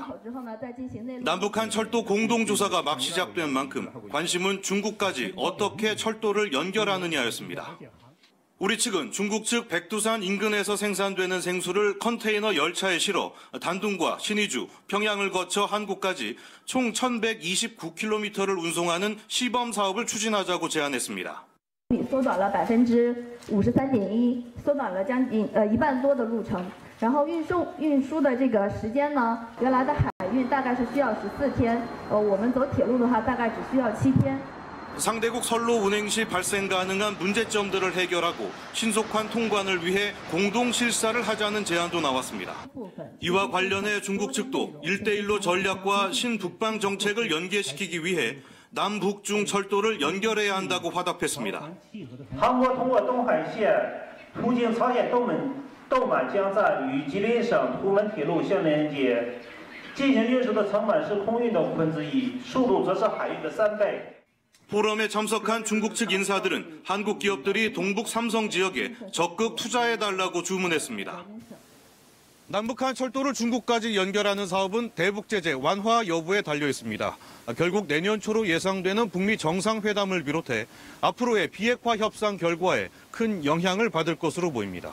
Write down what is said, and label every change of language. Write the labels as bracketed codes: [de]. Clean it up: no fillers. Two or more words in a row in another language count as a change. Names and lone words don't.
[ko] 남북한 철도 공동조사가 막 시작된 만큼 관심은 중국까지 어떻게 철도를 연결하느냐였습니다. 우리 측은 중국 측 백두산 인근에서 생산되는 생수를 컨테이너 열차에 실어 단둥과 신의주, 평양을 거쳐 한국까지 총 1129km를 운송하는 시범 사업을 추진하자고 제안했습니다. [zh] 缩短了53.1%，缩短了将近1半多的路程。然后运输的这个时间呢，原来的海运大概是需要14天，我们走铁路的话大概只需要7天。 [ko] 상대국 선로 운행 시 발생 가능한 문제점들을 해결하고 신속한 통관을 위해 공동 실사를 하자는 제안도 나왔습니다. 이와 관련해 중국 측도 1대1로 전략과 신북방 정책을 연계시키기 위해 남북중 철도를 연결해야 한다고 화답했습니다. [zh] 한국 通过东海线途经朝鲜豆满江站与吉林省图们铁路相连接，进行运输的成本是空运的1/5，速度则是海运的3倍。 [ko] 포럼에 참석한 중국 측 인사들은 한국 기업들이 동북 삼성 지역에 적극 투자해달라고 주문했습니다. 남북한 철도를 중국까지 연결하는 사업은 대북 제재 완화 여부에 달려 있습니다. 결국 내년 초로 예상되는 북미 정상회담을 비롯해 앞으로의 비핵화 협상 결과에 큰 영향을 받을 것으로 보입니다.